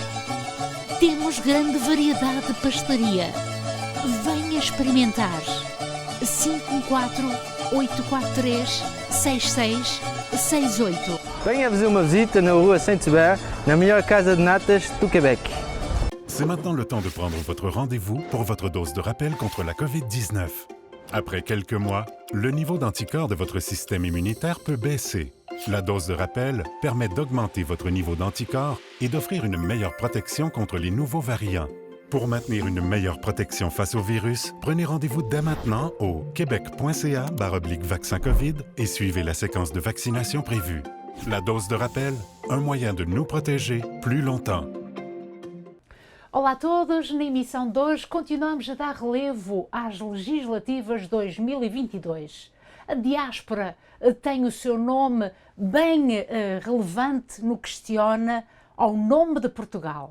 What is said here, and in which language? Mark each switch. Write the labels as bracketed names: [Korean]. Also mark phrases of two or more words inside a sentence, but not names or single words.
[Portuguese] Temos grande variedade de pastelaria. Venha experimentar. 514 843 6668. Venha fazer uma visita na rua Saint-Hubert, na melhor casa de natas do Québec. [French] C'est maintenant le temps de prendre votre rendez-vous pour votre dose de rappel contre la COVID-19. Après quelques mois, le niveau d'anticorps de votre système immunitaire peut baisser. La dose de rappel permet d'augmenter votre niveau d'anticorps et d'offrir une meilleure protection contre les nouveaux variants. Pour maintenir une meilleure protection face au virus, prenez rendez-vous dès maintenant au québec.ca/vaccin COVID et suivez la séquence de vaccination prévue. La dose de rappel, un moyen de nous protéger plus longtemps. [Portuguese] Olá a todos, na emissão de hoje continuamos a dar relevo às legislativas 2022. A diáspora tem o seu nome bem relevante no que questiona ao nome de Portugal.